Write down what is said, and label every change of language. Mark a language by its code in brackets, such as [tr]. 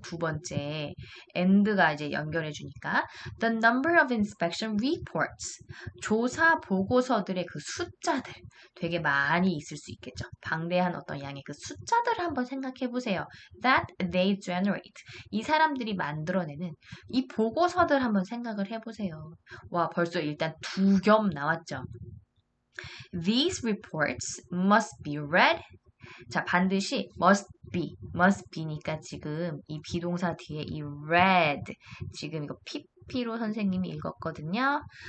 [ko] 두 번째 and가 이제 연결해 주니까 [en] the number of inspection reports, [ko] 조사 보고서들의 그 숫자들 되게 많이 있을 수 있겠죠. 방대한 어떤 양의 그 숫자들을 한번 생각해 보세요. [en] that they generate, [ko] 이 사람들이 만들어내는 이 보고서들 한번 생각을 해보세요. 와, 벌써 일단 두 겹 나왔죠. [en] These reports must be read. [ko] 자, 반드시 must be니까 지금 이 비동사 뒤에 이 read, 지금 이거 PP로 선생님이 읽었거든요.